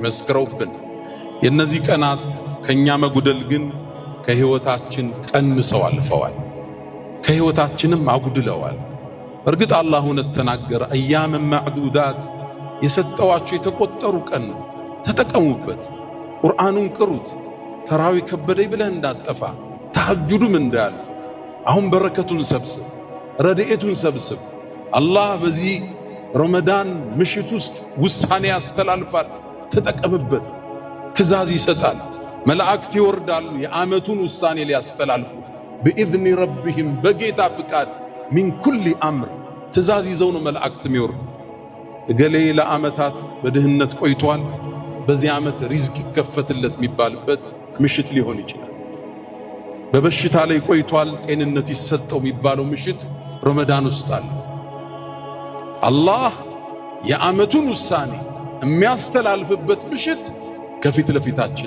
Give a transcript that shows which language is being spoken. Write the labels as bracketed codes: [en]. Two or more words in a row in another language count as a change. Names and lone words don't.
[am] መስክረውብን። የነዚህ ቀናት ከኛ መጉደል ግን ከህይወታችን ቀንሰው አልፈዋል፣ ከህይወታችንም አጉድለዋል። እርግጥ አላህ እውነት ተናገረ። [ar] أياما معدودات [am] የሰጠዋችሁ የተቆጠሩ ቀን ነው፣ ተጠቀሙበት። ቁርአኑን ቅሩት። ተራዊ ከበደኝ ብለህ እንዳጠፋ፣ ተሐጁዱም እንዳያልፍ። አሁን በረከቱን ሰብስብ፣ ረድኤቱን ሰብስብ። አላህ በዚህ ረመዳን ምሽት ውስጥ ውሳኔ ያስተላልፋል። ተጠቀምበት። ትእዛዝ ይሰጣል። መላእክት ይወርዳሉ የዓመቱን ውሳኔ ሊያስተላልፉ [ar] بإذن ربهم [am] በጌታ ፍቃድ [ar] من كل أمر [am] ትእዛዝ ይዘው ነው መላእክት የሚወርዱ። እገሌ ለዓመታት በድህነት ቆይቷል፣ በዚህ ዓመት ሪዝቅ ይከፈትለት የሚባልበት ምሽት ሊሆን ይችላል። በበሽታ ላይ ቆይቷል፣ ጤንነት ይሰጠው የሚባለው ምሽት ረመዳን ውስጥ አለ። አላህ የዓመቱን ውሳኔ የሚያስተላልፍበት ምሽት ከፊት ለፊታችን